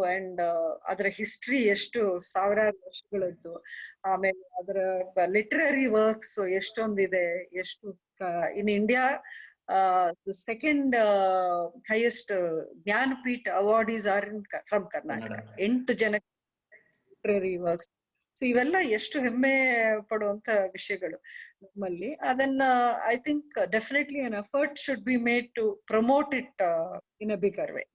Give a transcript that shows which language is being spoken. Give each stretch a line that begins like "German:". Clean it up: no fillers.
Kannada: And ಅದರ history ಎಷ್ಟು ಸಾವಿರಾರು ವರ್ಷಗಳದ್ದು. ಆಮೇಲೆ ಅದರ ಲಿಟರರಿ ವರ್ಕ್ಸ್ ಎಷ್ಟೊಂದಿದೆ. ಎಷ್ಟು
English: In India the second highest Jnanpith awardees are from Karnataka. 8
Kannada: ಜನ
English: literary works.
Kannada: ಸೊ ಇವೆಲ್ಲ ಎಷ್ಟು ಹೆಮ್ಮೆ ಪಡುವಂತ ವಿಷಯಗಳು ನಮ್ಮಲ್ಲಿ. ಅದನ್ನ
English: I think definitely an effort should be made to promote it in a bigger way.